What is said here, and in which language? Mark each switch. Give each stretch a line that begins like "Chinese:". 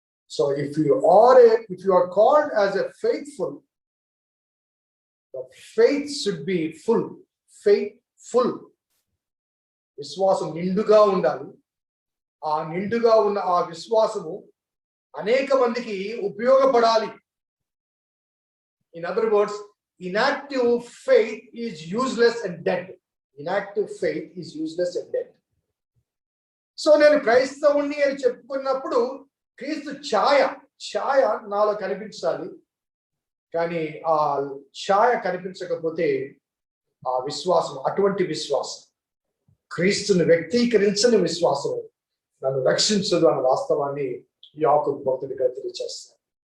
English: So if you are called as a faithful, the faith should be full, faithful.
Telugu: విశ్వాసం నిండుగా ఉండాలి. ఆ నిండుగా ఉన్న ఆ విశ్వాసము అనేక మందికి ఉపయోగపడాలి.
English: In other words, inactive faith is useless and dead. Inactive faith is useless and dead.
Telugu: So నేను క్రైస్తవుణ్ణి అని చెప్పుకున్నప్పుడు క్రీస్తు ఛాయ నాలో కనిపించాలి. కానీ ఆ ఛాయ కనిపించకపోతే ఆ విశ్వాసం, అటువంటి విశ్వాసం, క్రీస్తుని వ్యక్తీకరించని విశ్వాసం నన్ను రక్షించదు అన్న వాస్తవాన్ని యాకోబు భక్తుడిగా తెలియజేస్తాను.